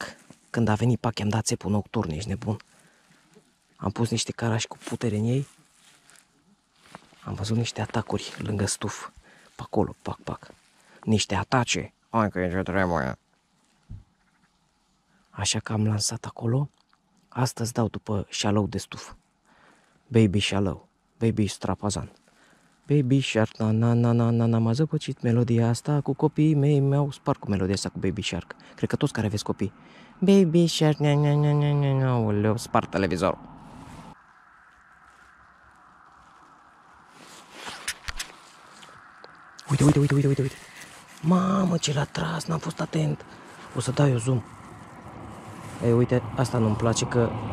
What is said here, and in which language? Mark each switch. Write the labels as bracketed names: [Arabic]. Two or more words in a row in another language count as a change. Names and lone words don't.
[Romanian] Când a venit Pac, i-am dat țepul nocturn, ești nebun. Am pus niște carași cu putere în ei. Am văzut niște atacuri lângă stuf. Pe acolo, pac. Niște atace. Hai că e ce trebuie. Așa că am lansat acolo. Astăzi dau după șalău de stuf. Baby șalău. Baby strapazan. Baby Shark, na, m-a zăpăcit melodia asta cu copiii mei, mi-au spart cu melodia asta cu Baby Shark. Cred că toți care aveți copii. Baby Shark, na, spart televizorul. Uite. Mamă, ce l-a tras, n-am fost atent. O să dau eu zoom. Ei, uite, asta nu-mi place că...